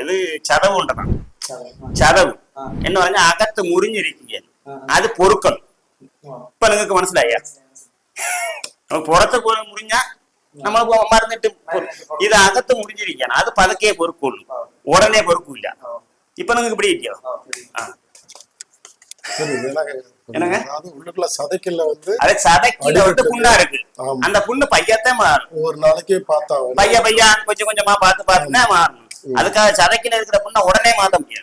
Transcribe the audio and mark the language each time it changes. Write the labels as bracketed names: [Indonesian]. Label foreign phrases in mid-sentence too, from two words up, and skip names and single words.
[Malayalam] ഇത് ചതവ് കൊണ്ടതാണ്. ചതവ് എന്ന് പറഞ്ഞാൽ അകത്ത് മുറിഞ്ഞിരിക്കുകയാണ്, അത് പൊറുക്കണം. ഇപ്പൊ നിങ്ങൾക്ക് മനസ്സിലായ പുറത്ത് മുറിഞ്ഞ നമ്മൾ മറന്നിട്ട് ഇത് അകത്ത് മുറിഞ്ഞിരിക്കുകയാണ്, അത് പതുക്കെ പൊറുക്കുള്ളൂ, ഉടനെ പൊറുക്കൂല. [Tamil] இப்ப நமக்கு இப்படி இருக்கோ? சதைக்கல வந்து புண்ணா இருக்கு. அந்த புண்ணு பையத்தான் மாறும். ஒரு நாளைக்கு பார்த்தா பையா கொஞ்சம் கொஞ்சமா பார்த்துதான் மாறணும். அதுக்காக சதைக்கில இருக்கிற புண்ணை உடனே மாத்த முடியாது.